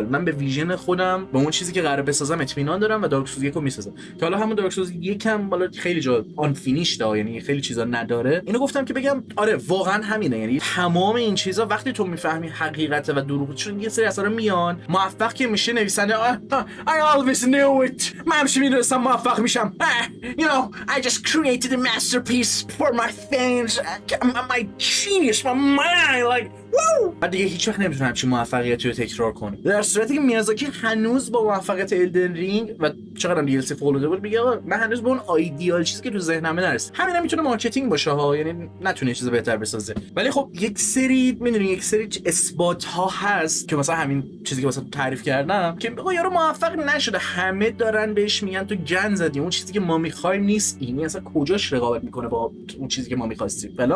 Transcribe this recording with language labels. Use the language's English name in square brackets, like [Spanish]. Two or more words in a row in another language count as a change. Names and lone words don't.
[Persian] من به ویژن خودم، به اون چیزی که قراره بسازم اطمینان دارم و دارک سولز یکو میسازم که حالا همون دارک سولز یکم بالا خیلی جا آن فینیش ده، یعنی خیلی چیزا نداره. اینو گفتم که بگم آره واقعا همینه، یعنی تمام این چیزا وقتی تو میفهمی حقیقت و دروغ، چون یه سری اثرا میان موفق که میشه نویسنده [English] I always knew it، [Persian] من همیشه میدونستم موفق میشم، [English] you know I just created a masterpiece for my fans، my genius، my mind like woo. [Persian] بعد دیگه هیچ وقت نمیتونه همچین موفقیتی رو تکرار کنه. در صورتی که میازاکی هنوز با موفقیت الدن رینگ و چقدر دی ال سی فولوده بود میگه آقا من هنوز به اون آیدیال چیزی که تو ذهنمه نرسیدم. همینا میتونه مارکتینگ باشه ها، یعنی نتونه چیز بهتر بسازه، ولی خب یک سری میدونی یک سری اثبات ها هست که مثلا همین چیزی که واسه تعریف کردم که آقا یارو موفق نشده، همه دارن بهش میگن تو گند زدی، اون چیزی که ما میخوایم نیست، این اصلا کجاش رقابت میکنه با اون چیزی که ما میخواستیم فلان.